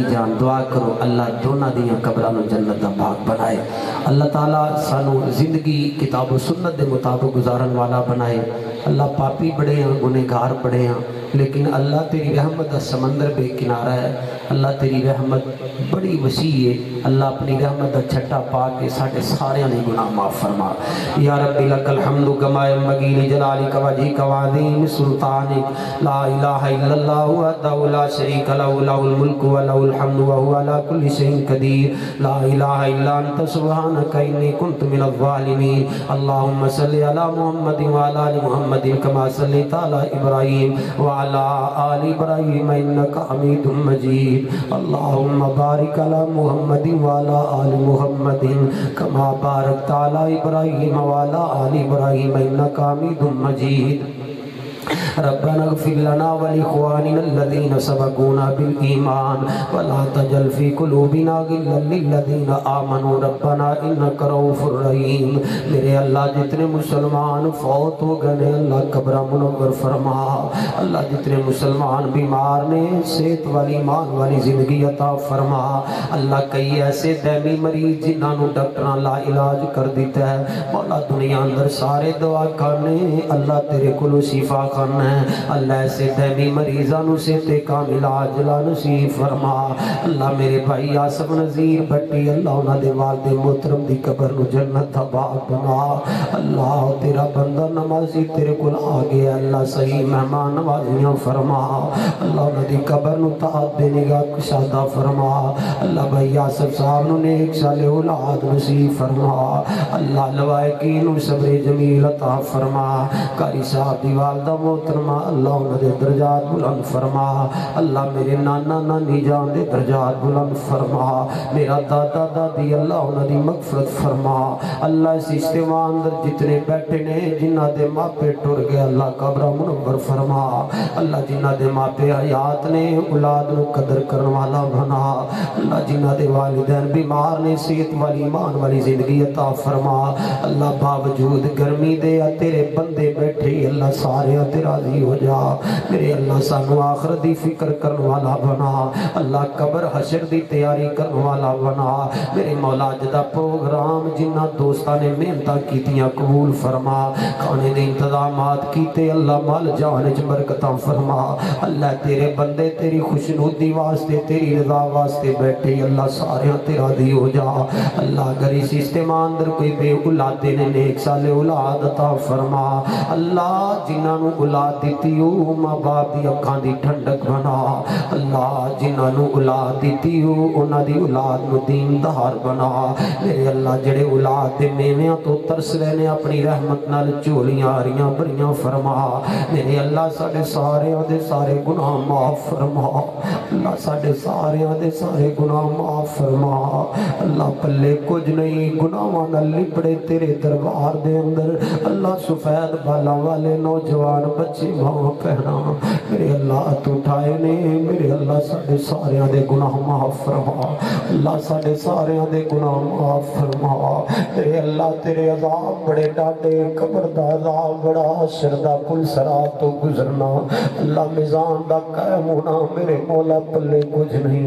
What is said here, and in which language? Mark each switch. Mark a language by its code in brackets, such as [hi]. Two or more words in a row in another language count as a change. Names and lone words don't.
[pa] جان دعا کرو اللہ دونہ دیاں قبرانو جنت دا باغ بنائے اللہ تعالیٰ سانو زندگی کتاب و سنت دے مطابق گزارن والا بنائے اللہ پاپی بڑے ہیں گنہگار بڑے ہیں لیکن اللہ تیری رحمت دا سمندر بے کنارہ ہے اللہ تیری رحمت بڑی وسیع ہے اللہ اپنی رحمت دا چھٹا پا کے ساڑھے سارے نے گناہ معاف فرما [ar] یا رب لک الحمد کما ینبغی لجلالک وجہک وعظیم سلطانک لا الہ الا اللہ وحدہ لا شریک لہ لہ الملک ولہ الحمد وہو علی کل شیء قدیر لا الہ الا انت سبحانک انی کنت من الظالمین اللہم صلی علی محمد وعلی آل محمد کما صلیت علی ابراہیم وعلی آل ابراہیم انک حمید مجید اللہم بارک علی محمد وعلی آل محمد کما بارکت علی ابراہیم وعلی آل ابراہیم انک حمید مجید ربنا اغفر لنا ولإخواننا الذين سبقونا بالإيمان ولا تجعل في قلوبنا غلا للذين آمنوا ربنا إنك رؤوف [pa] رحيم میرے اللہ جتنے مسلمان فوت ہو گئے اللہ قبر منور فرما اللہ جتنے مسلمان بیمار نے صحت والی ایمان والی زندگی عطا فرما اللہ کئی ایسے دائمی مریض جنہاں نو ڈاکٹراں لا علاج کر دیتا ہے مولا دنیا اندر سارے دعا کرنے اللہ تیرے کولو شفا کرنا ہے اللہ ایسے دائمی مریضانوں سے تے کامل عاجلہ نصیب فرما اللہ میرے بھائی آصف نذیر بٹی اللہ انہاں دے والد محترم دی قبر نو جنت آباد بنا اللہ تیرا بندہ نمازی تیرے کول آگے اللہ صحیح مہمان نوازیاں فرما اللہ انہاں دی قبر نو تعاد دے نگاہ کشادہ فرما اللہ بھائی آصف صاحب نو نیک سال اولاد نصیب فرما اللہ لوائقین نو صبر جمیل عطا فرما قاری صاحب دی والدہ محترم اللہ انہوں دے درجات بلند فرما اللہ میرے نانا نانی جان دے درجات بلند فرما میرا دادا دادی اللہ انہوں دی مغفرت فرما اللہ اس اجتماع اندر جتنے بیٹھے نے جنہ دے ماپے ٹر گئے اللہ قبر منور فرما اللہ جنہ دے ماپے حیات نے اولاد نو قدر کرن والا بنا اللہ جنہ دے والدین بیمار نے صحت والی ایمان والی زندگی عطا فرما اللہ باوجود گرمی دے تیرے بندے بیٹھے اللہ سارے تیرا راضی ہو جا میرے اللہ سانو آخرت دی فکر کرن والا بنا اللہ قبر حشر دی تیاری کرن والا بنا میرے مولا جدا پروگرام جنہ دوستاں نے محنتاں کیتیاں قبول فرما کھانے دے انتظامات کیتے اللہ مال جان وچ برکتاں فرما اللہ تیرے بندے تیری خوشنودی واسطے تیری رضا واسطے بیٹھے اللہ سارے تے راضی ہو جا اللہ اگر اس اجتماع اندر کوئی بے اولاد نے نیک سال اولاد عطا فرما اللہ جنہاں نو اولاد دیتی ہو ماں باپ دی اکھاں دی ٹھنڈک بنا اللہ جنہاں نو اولاد دیتی ہو انہاں دی اولاد نو دیندار بنا میرے اللہ جڑے اولاد دے میویاں تو ترس رہے نے اپنی رحمت نال جھولیاں آریاں بھریاں فرما میرے اللہ ساڈے سارے دے سارے گناہ معاف فرما اللہ ساڈے سارے دے سارے گناہ معاف فرما اللہ پلے کچھ نہیں گناہاں نال لپڑے تیرے دربار دے اندر اللہ سفید بالاں والے نوجوان بچے ماں پہنا میرے اللہ تو اٹھائے نے میرے اللہ ساڈے سارے دے گناہ معاف فرما اللہ ساڈے سارے دے گناہ معاف فرما میرے اللہ تیرے عذاب بڑے ڈاٹے قبر دا عذاب بڑا حشر دا پل صراط تو گزرنا اللہ میزان دا قائم ہونا میرے مولا پلے کچھ نہیں